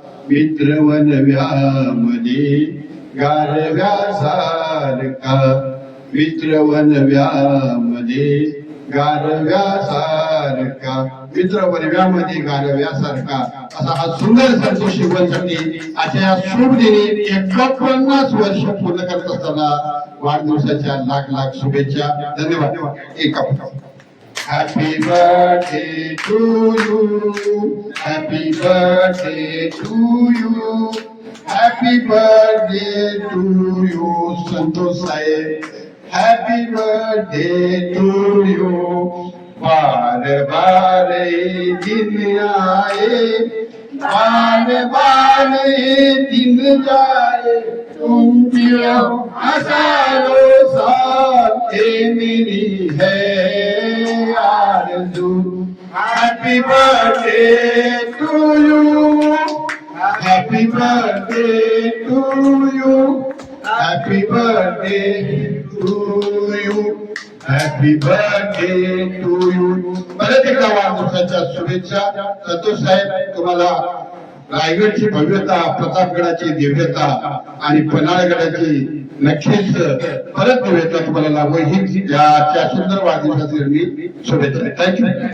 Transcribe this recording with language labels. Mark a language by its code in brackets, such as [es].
[mr] मित्र वनव्यामध्ये गारव्यासारखा, मित्र वनव्यामध्ये गारव्यासारखा, मित्र वनव्यामध्ये गारव्यासारखा, असा हा सुंदर संतोष शिवसाठी अशा या शुभ दिनी 51 वर्ष पूर्ण करत असताना वाढदिवसाच्या लाख लाख शुभेच्छा. धन्यवाद. [en] एक Happy birthday to you, happy birthday to you, happy birthday to you, Santosh Saheb, happy birthday to you. [hi] बार बार दिन आए, बार बार दिन जाए, तुम पियो हजारों साल मेरी है आरज़ू. [en] Happy birthday to you, happy birthday to you, happy birthday to you, happy birthday to you. [mr] परत एकदा वाढदिवसाच्या शुभेच्छा. संतोष साहेब, तुम्हाला रायगडची भव्यता, प्रतापगडाची दिव्यता आणि पन्हाळगडाची नक्कीच परत भव्यता तुम्हाला लाभो ही या सुंदर वाढदिवसाची शुभेच्छा. थँक्यू.